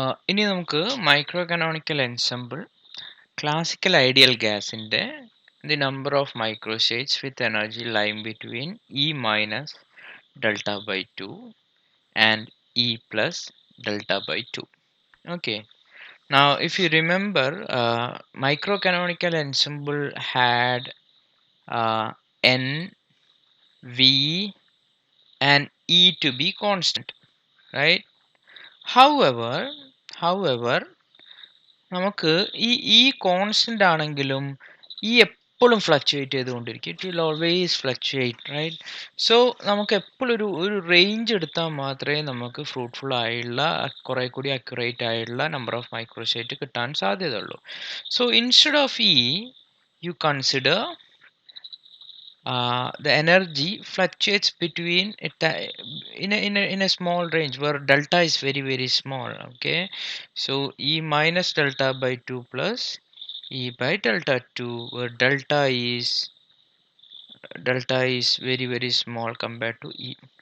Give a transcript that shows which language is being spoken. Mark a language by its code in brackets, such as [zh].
[ml] ഇനി നമുക്ക് [en] Microcanonical ensemble classical ideal ഗ്യാസിൻ്റെ the number of microstates with energy lying between E minus delta by 2 and E plus delta by 2. Okay. Now, if you remember, microcanonical ensemble had N, V, and E to be constant, right? However, however, [ml] നമുക്ക് ഈ constant ആണെങ്കിലും ഈ എപ്പോഴും fluctuate ചെയ്തുകൊണ്ടിരിക്കും. [en] It will always fluctuate, right? [ml] So നമുക്ക് എപ്പോഴും ഒരു range എടുത്താൽ മാത്രമേ നമുക്ക് ഫ്രൂട്ട്ഫുൾ ആയുള്ള കുറെ കൂടി അക്യുറേറ്റ് ആയിട്ടുള്ള നമ്പർ ഓഫ് മൈക്രോസ്റ്റേറ്റ് കിട്ടാൻ സാധ്യതയുള്ളൂ. [en] So instead of E you consider the energy fluctuates between it in a small range where delta is very small. Okay, so E minus delta by 2 plus E by delta 2, where delta is very small compared to E.